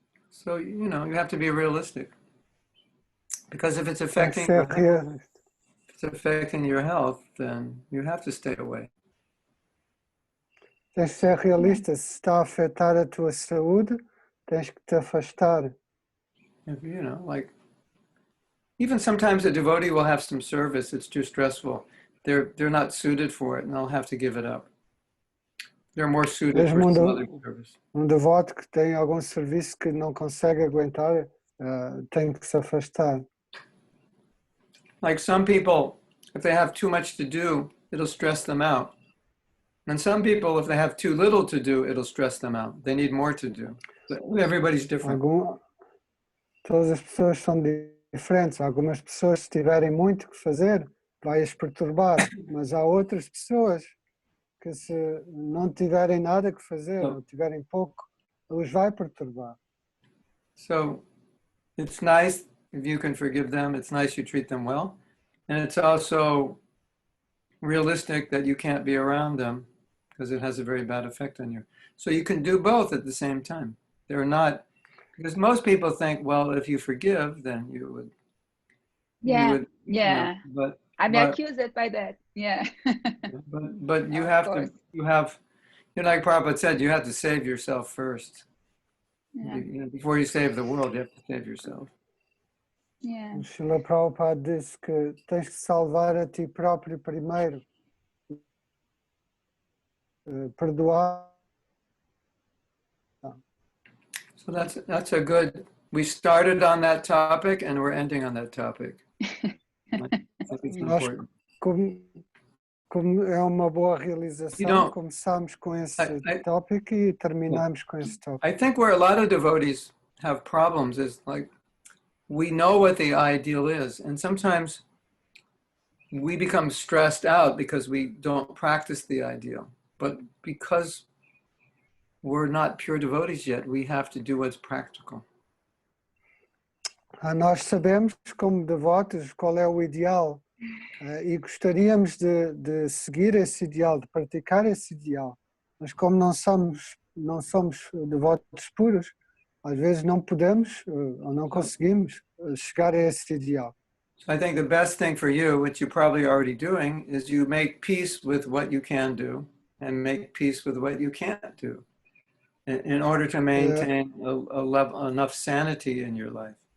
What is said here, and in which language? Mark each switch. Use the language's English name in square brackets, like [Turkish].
[English] So, you have to be realistic. Because if it's [Portuguese] Tem que [English] affecting [Portuguese] ser realista. [English] if it's affecting your health, then you have to stay away. [Portuguese] Tens que ser realista. Se está a afetar a tua saúde, tens que te afastar. [English] If, like, even sometimes a devotee will have some service, it's too stressful. They're not suited for it, and they'll have to give it up. They're more suited for some other service. [Portuguese] Devoto que tem algum serviço que não consegue aguentar, tem que se afastar. [English] Like some people, if they have too much to do, it'll stress them out. And some people, if they have too little to do, it'll stress them out. They need more to do. But everybody's different. [Portuguese] Todas as pessoas são diferentes. Algumas pessoas, se tiverem muito que fazer, vai-as perturbar. Mas há outras pessoas que, se não tiverem nada que fazer, ou tiverem pouco, os vai perturbar. [English] So it's nice if you can forgive them. It's nice you treat them well. And it's also realistic that you can't be around them because it has a very bad effect on you. So you can do both at the same time. They're not, because most people think, well, if you forgive, then you would. Yeah. But I'm accused by that. Yeah. but you have to, like Prabhupada said, you have to save yourself first. Yeah. Before you save the world, you have to save yourself. Yeah. [Portuguese] O Srila Prabhupada disse que tens que salvar a ti próprio primeiro. Perdoar. [English] So that's a good we started on that topic and we're ending on that topic. I think it's important. [Portuguese] Como é uma boa realização, começamos com esse tópico e terminamos com esse tópico. [English] I think where a lot of devotees have problems is like, we know what the ideal is, and sometimes we become stressed out because we don't practice the ideal. But because we're not pure devotees yet, we have to do what's practical. [Portuguese] Nós sabemos, como devotos, qual é o ideal e gostaríamos de seguir esse ideal, de praticar esse ideal. Mas como não somos devotos puros, às vezes não podemos ou não conseguimos chegar a esse ideal. [English] So I think the best thing for you, which you're probably already doing, is you make peace with what you can do and make peace with what you can't do in order to maintain a level, enough sanity in your life.